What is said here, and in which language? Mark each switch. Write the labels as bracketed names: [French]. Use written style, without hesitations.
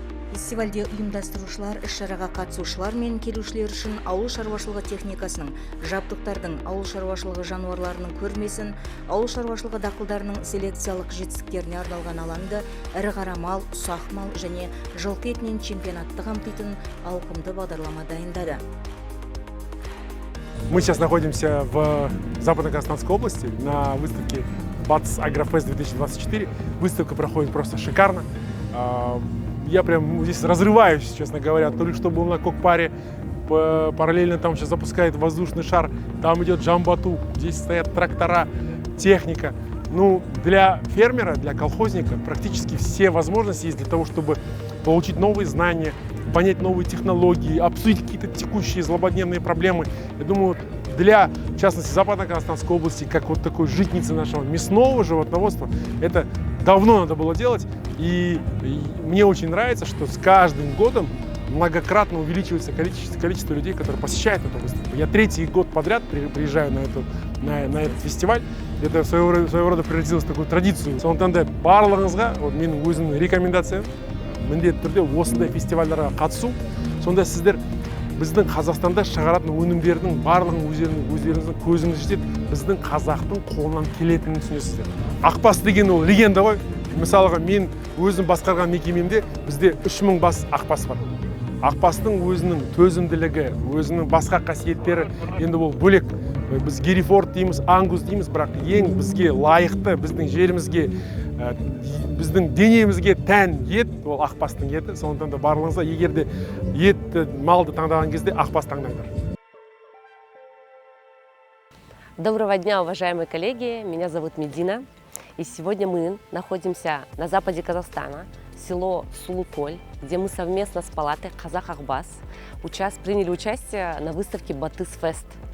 [Kazakh] Фестивальде ұйымдастырушылар іс-шараға қатысушылар мен келушілер үшін ауыл шаруашылығы техникасының, жабдықтардың, ауыл шаруашылығы жануарларының көрмесін, ауыл шаруашылығы дақылдарының селекциялық жетістіктеріне арналған алаңды, ірі қара мал, ұсақ мал және жылқы етінен чемпионатты қамтитын ауқымды бағдарлама дайындады. [Russian] Мы сейчас находимся в Западно-Казахстанской области на выставке Батыс Агрофест 2024. Выставка проходит просто шикарно. Я прям здесь разрываюсь, честно говоря. То ли что был на Кокпаре, параллельно там сейчас запускает воздушный шар, там идет Джамбату, здесь стоят трактора, техника. Ну, для фермера, для колхозника практически все возможности есть для того, чтобы получить новые знания, понять новые технологии, обсудить какие-то текущие злободневные проблемы. Я думаю, для, в частности, Западно-Казахстанской области, как вот такой житницы нашего мясного животноводства, это давно надо было делать. И мне очень нравится, что с каждым годом многократно увеличивается количество людей, которые посещают эту выставку. Я третий год подряд приезжаю на этот фестиваль. Это своего рода превратилось в такую традицию. [Kazakh] Сондықтан да барлығыңызға, менің өзімнің рекомендациям, міндетті түрде осындай фестивальдарға қатысу. Сонда сіздер біздің Қазақстанда шығаратын өнімдердің барлығын өздеріңіздің көзіңіз жетеді, біздің қазақтың қолынан келетінін түсінесіздер. Ақбас деген ол легенда ғой. Мысалға мен өзім басқарған мекемемде бізде 3000 бас ақбас бар. Ақбастың өзінің төзімділігі, өзінің басқа қасиеттері енді ол бөлек. Біз Герефорд дейміз, Ангус дейміз, бірақ ең бізге лайықты, біздің жерімізге, біздің денемізге тән ет, ол ақбастың еті. Сондықтан да барлығыңызға егер де етті, малды таңдаған кезде ақбас таңдаңдар. [Russian] Доброго дня, уважаемые коллеги! Меня зовут Медина. И сегодня мы находимся на западе Казахстана, село Сулуколь, где мы совместно с палатой Казах Ахбас приняли участие на выставке Батыс Фест.